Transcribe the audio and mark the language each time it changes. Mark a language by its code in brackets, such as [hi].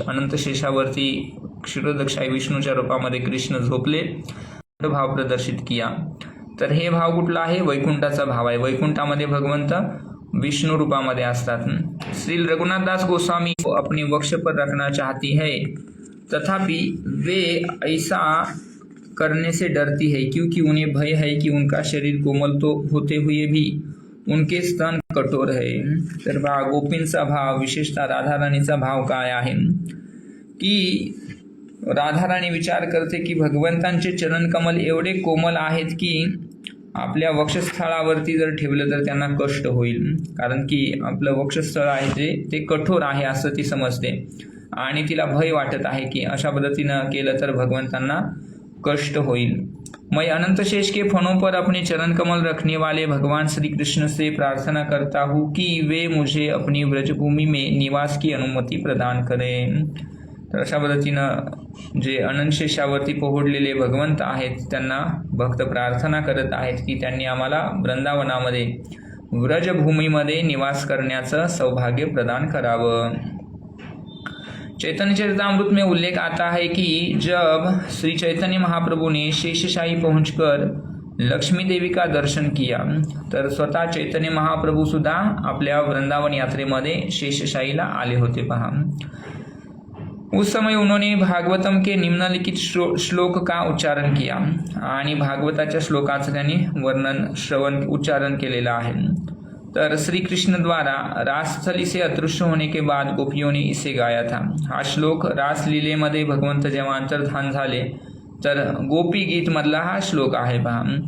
[mr] अनंतशेषावरती क्षीरोदकशाही विष्णूच्या रूपामध्ये कृष्ण झोपले, [hi] भाव प्रदर्शित किया। [mr] तर हे भाव कुठला आहे, वैकुंठाचा भाव आहे। वैकुंठामध्ये भगवंत विष्णु रूपामध्ये असतात। [hi] श्री रघुनाथ दास गोस्वामी को अपने वक्ष पर रखना चाहती है, तथापि वे ऐसा करने से डरती है क्योंकि उन्हें भय है कि उनका शरीर कोमल तो होते हुए भी उनके स्तन कठोर है। [mr] तर गोपींचा भाव, विशेषतः राधा राणीचा भाव काय आहे की राधा राणी विचार करते की भगवंतांचे चरण कमल एवढे कोमल आहेत की आपल्या वक्षस्थळावरती जर ठेवलं तर त्यांना कष्ट होईल, कारण की आपलं वक्षस्थळ आहे ते कठोर आहे असं ती समजते आणि तिला भय वाटत आहे की अशा पद्धतीनं केलं तर भगवंतांना कष्ट होईल। [hi] मैं अनंतशेष के फणों पर अपने चरण कमल रखने वाले भगवान श्री कृष्ण से प्रार्थना करता हूँ कि वे मुझे अपनी व्रजभूमि में निवास की अनुमति प्रदान करें। [mr] तर अशा पद्धतीनं जे अनंतशेषावरती पोहोडलेले भगवंत आहेत त्यांना भक्त प्रार्थना करत आहेत की त्यांनी आम्हाला वृंदावनामध्ये व्रजभूमीमध्ये निवास करण्याचं सौभाग्य प्रदान करावं। [hi] चैतन्य चरितामृत में उल्लेख आता है कि जब श्री चैतन्य महाप्रभु ने शेषशाही पहुंचकर लक्ष्मी देवी का दर्शन किया, [mr] तर स्वतः चैतन्य महाप्रभू सुद्धा आपल्या वृंदावन यात्रेमध्ये शेषशाहीला आले होते पहा। [hi] उस समय उन्होंने भागवतम के निम्नलिखित श्लोक का उच्चारण किया [mr] आणि भागवताच्या श्लोकाचं त्यांनी श्रवण उच्चारण केलेलं आहे। [hi] तर श्री कृष्ण द्वारा रासस्थली से अदृश्य होने के बाद गोपियों ने इसे गाया था। [mr] हा श्लोक रासलीलेमध्ये भगवंत जेव्हा अंतर्धान झाले तर गोपी गीत मधला हा श्लोक आहे पहा।